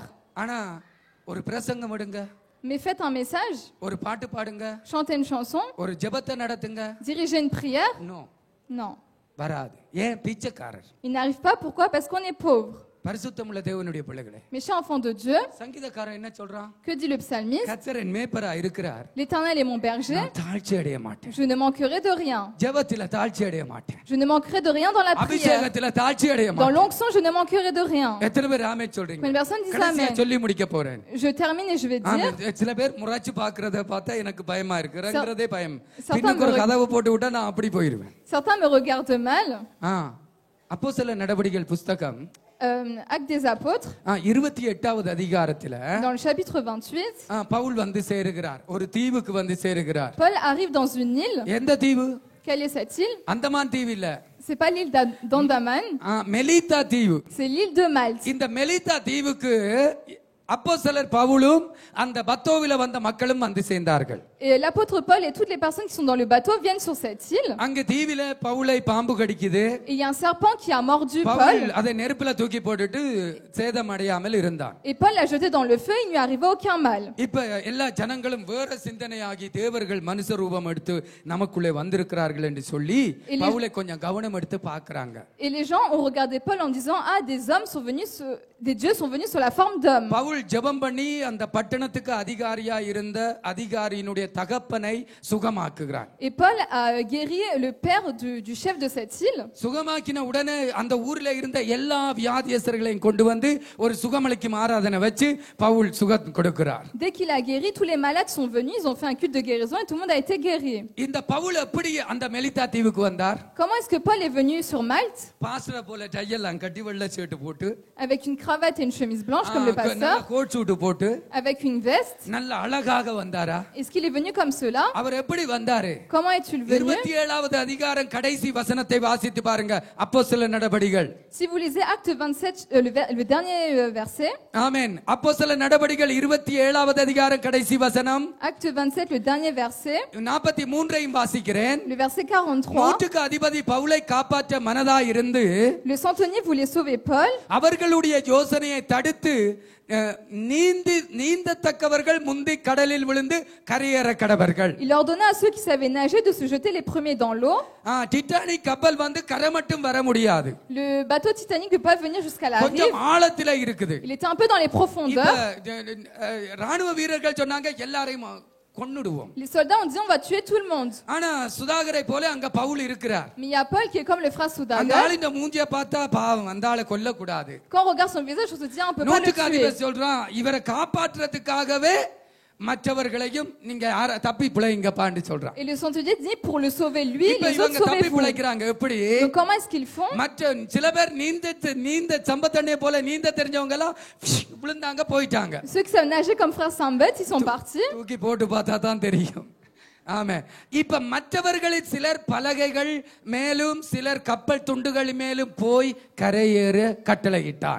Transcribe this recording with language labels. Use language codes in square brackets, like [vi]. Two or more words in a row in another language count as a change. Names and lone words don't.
[ta] ஆனா ஒரு பிரசங்கம் எடுங்க. [fr] Mais faites un message, [ta] ஒரு பாட்டு பாடுங்க. [fr] chantez une chanson, [ta] ஒரு ஜெபத்தை நடத்துங்க. [fr] dirigez une prière. [ta] நோ [fr] Non. [ta] வராது. ஏன்? பிச்சைக்காரர். [fr] Il n'arrive pas, pourquoi? Parce qu'on est pauvre. [ta] பரிசுத்தமுள்ள தேவனுடைய பிள்ளைகளே, [fr] Mes chers enfants de Dieu, [ta] சங்கீதக்காரன் என்ன சொல்றான்? [fr] que dit le psalmiste? [ta] கர்த்தர் என் மேய்ப்பரா இருக்கிறார். [fr] L'Éternel est mon berger, [ta] நான் தாழ்ச்சி அடைய மாட்டேன். [fr] je ne manquerai de rien. [ta] ஜெபத்தில தாழ்ச்சி அடைய மாட்டேன். [fr] Je ne manquerai de rien dans la prière. [ta] அபிஷேகத்தில தாழ்ச்சி அடைய [fr] Dans [ta] மாட்டேன். [fr] l'onction, je ne manquerai de rien. [ta] எத்தனை பேர் ஆமென் சொல்றீங்க? [fr] Combien de personnes disent [ta] கடைசியா [fr] amen? [ta] சொல்லி முடிக்க போறேன். [fr] Je termine et je vais dire, [ta] ஆமென். சில பேர் முறைச்சு பாக்குறத பார்த்தா எனக்கு பயமா இருக்கு. ரங்கறதே பயம். [fr] Certains [ta] பின்னுக்கு ஒரு [fr] me [ta] கதவை போட்டு விட்டா நான் அப்படி போயிடுவேன். [fr] certains me regardent mal. [ta] அப்போஸ்தலர் நடவடிக்கைகள் புத்தகம் [fr] Actes des apôtres, [ta] 28வது அதிகாரத்துல [fr] dans le chapitre 28, [ta] பவுல் வந்து சேருகிறார். ஒரு தீவுக்கு வந்து சேருகிறார். [fr] Paul arrive dans une île. [ta] எந்த தீவு? [fr] Quelle est cette île? [ta] அந்தமான் தீவு இல்ல. [fr] C'est pas l'île d'Andaman, [ta] மெலிதா தீவு. [fr] c'est l'île de Malte. [ta] இந்த மெலிதா தீவுக்கு அப்போஸ்தலர் பவுலும் அந்த பத்தோவில வந்த மக்களும் வந்து சேர்ந்தார்கள். [fr] Et l'apôtre Paul et toutes les personnes qui sont dans le bateau viennent sur cette île. [ta] அங்க தீவில பவுலை பாம்பு கடிக்குது. [fr] Et il y a un serpent qui a mordu [ta] பவுல் [fr] Paul. [ta] அதை நெருப்புல தூக்கி போட்டுட்டு சேதம் அடையாமல் இருந்தான். [fr] Et Paul l'a jeté dans le feu, il ne lui arriva aucun mal. [ta] இப்ப எல்லா ஜனங்களும் வேற சிந்தனையாகி தேவர்கள் மனுஷ ரூபம் எடுத்து நமக்குள்ளே வந்திருக்கிறார்கள் என்று சொல்லி பவுலை கொஞ்சம் கவனம் எடுத்து பார்க்கறாங்க. [fr] Et les gens ont regardé Paul en disant ah des dieux sont venus sur la forme d'homme. [ta] பவுல் ஜெபம் பண்ணி அந்த பட்டணத்துக்கு அதிகாரியா இருந்த அதிகாரியினுடைய தகப்பனை சுகமாக்குகிறான். [fr] Et Paul a guéri le père du chef de cette île. [ta] சுகமாக்கின உடனே அந்த ஊர்ல இருந்த எல்லா வியாதியஸ்தர்களையும் கொண்டு வந்து ஒரு சுகமளிக்கும் ஆராதனை வச்சு பவுல் சுகம் கொடுக்கிறார். [fr] Dès qu'il a guéri, tous les malades sont venus, ils ont fait un culte de guérison et tout le monde a été guéri. [ta] இந்த பவுல் எப்படி அந்த மெலிதா தீவுக்கு வந்தார்? [fr] Comment est-ce que Paul est venu sur Malte? [ta] பாஸ்டர் போல டையெல்லாம் கட்டி வெள்ளை ஷர்ட் போட்டு [fr] Avec une cravate et une chemise blanche comme le pasteur, [en] coat suit [ta] போட்டு [fr] avec une veste. [ta] நல்ல அழகாக வந்தாரா? [fr] Est-ce qu'il est venu comme cela? [ta] அவர் எப்படி வந்தாரு? [fr] Comment est-il venu? [ta] 27வது அதிகாரம் கடைசி வசனத்தை வாசித்து பாருங்க. அப்போஸ்தலர் நடபடிகள். [fr] Si vous lisez Acte 27, le dernier verset. [ta] ஆமென். அப்போஸ்தலர் நடபடிகள் 27வது அதிகாரம் கடைசி வசனம். [fr] Acte 27, le dernier verset. [ta] 43ஐயும் வாசிக்கிறேன். [fr] Le verset 43. [ta] நூற்றுக்கு அதிபதி பவுலை காப்பாற்ற மனதாய் இருந்து [fr] Le centenier voulait sauver Paul. [ta] அவர்களுடைய யோசனையை தடுத்து நீந்தத்தக்கவர்கள் முந்தி கடலில் விழுந்து கரையேற கடவர்கள். [fr] Il ordonna à ceux qui savaient nager de se jeter les premiers dans l'eau. [ta] டிட்டானிக் கப்பல் வந்து கரை மட்டும் வர முடியாது. [fr] Le bateau Titanic ne peut pas venir jusqu'à la rive. [ta] கொஞ்சம் ஆழத்தில இருக்குது. [fr] Il était un peu dans les profondeurs. [ta] ராணுவ வீரர்கள் சொன்னாங்க எல்லாரையும் கொன்னுடுவோம். [fr] Les soldats ont dit on va tuer tout le monde. [ta] ஆனா சுதாகரை போல அங்க பவுல் இருக்கிறார். [fr] Mais il y a Paul qui est comme le frère [ta] அந்த [fr] Soudagar. [ta] ஆளின் மூஞ்சிய பார்த்தா பாவம் அந்த ஆளை கொல்ல கூடாது. [fr] Quand on regarde son visage, on se dit on peut pas le [ta] நூற்றுக்கு அதிபதி [fr] tuer. [ta] சொல்றான் இவரை காப்பாற்றுறதுக்காகவே மற்றவர்களையும் நீங்க தப்பி பிழைங்கப்பான்னு சொல்றான். [fr] Et le centenier dit pour le sauver lui, [ta] இப்ப [fr] les autres [ta] இவங்க தப்பி [fr] sauvez-vous. [ta] பிழைக்கிறாங்க எப்படி? [fr] Donc comment est-ce qu'ils font? [ta] மற்ற சில பேர் நீந்த சம்பத்தண்ணே போல நீந்த தெரிஞ்சவங்க எல்லாம் விழுந்தாங்க போயிட்டாங்க. [fr] Ceux qui savent nager comme frère Sambet, ils sont partis. [ta] தூக்கி போட்டு பார்த்தா தான் தெரியும். ஆமே. இப்ப மற்றவர்களில் சிலர் பலகைகள் மேலும் சிலர் கப்பல் துண்டுகள் மேலும் போய் கரையேற கட்டளையிட்டான்.